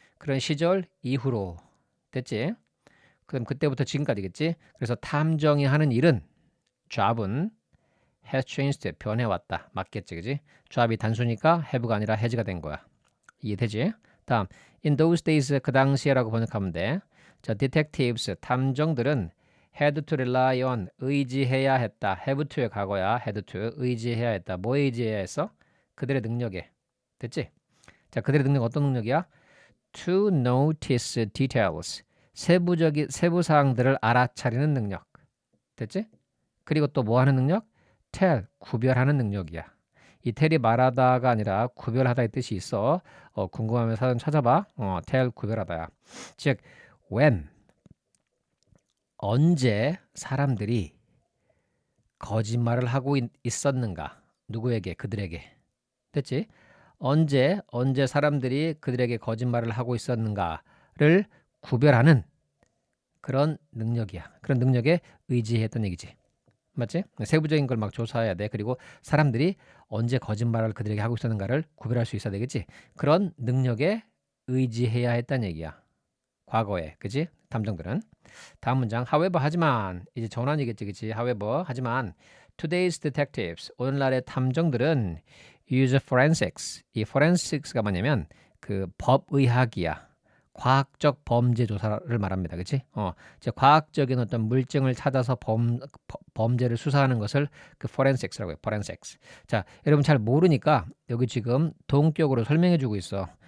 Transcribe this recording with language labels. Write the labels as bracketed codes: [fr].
[ko] 그런 시절 이후로 됐지? 그럼 그때부터 지금까지겠지? 그래서 탐정이 하는 일은 job은 [en] has changed [ko] 변해왔다. 맞겠지, 그치? job이 단수니까 have가 아니라 has가 된 거야. 이해되지? 다음 [en] in those days [ko] 그 당시에라고 번역하면 돼. [en] 자, detectives [ko] 탐정들은 [en] had to rely on [ko] 의지해야 했다. have to의 과거야. [en] had to [ko] 의지해야 했다. 뭐에 의지해야 했어? 그들의 능력에. 됐지? 자, 그들의 능력 어떤 능력이야? [en] To notice details. [ko] 세부 사항들을 알아차리는 능력. 됐지? 그리고 또 뭐 하는 능력? tell, 구별하는 능력이야. 이 tell이 말하다가 아니라 구별하다의 뜻이 있어. 궁금하면 사전 찾아봐. tell 구별하다야. 즉, when 언제 사람들이 거짓말을 하고 있었는가? 누구에게? 그들에게. 됐지? 언제 사람들이 그들에게 거짓말을 하고 있었는가를 구별하는 그런 능력이야. 그런 능력에 의지했던 얘기지. 맞지? 세부적인 걸 막 조사해야 돼. 그리고 사람들이 언제 거짓말을 그들에게 하고 있었는가를 구별할 수 있어야 되겠지. 그런 능력에 의지해야 했다는 얘기야. 과거에. 그지? 탐정들은. 다음 문장. However, 하지만 이제 전환이겠지. 그치? [en] However, 하지만 today's detectives, [ko] 오늘날의 탐정들은 [en] use forensics. [ko] 이 forensics가 뭐냐면 그 법의학이야. 과학적 범죄 조사를 말합니다. 그치? 즉 과학적인 어떤 물증을 찾아서 범죄를 수사하는 것을 그 forensics라고 해요. [en] forensics. [ko] 자, 여러분 잘 모르니까 여기 지금 동격으로 설명해 주고 있어.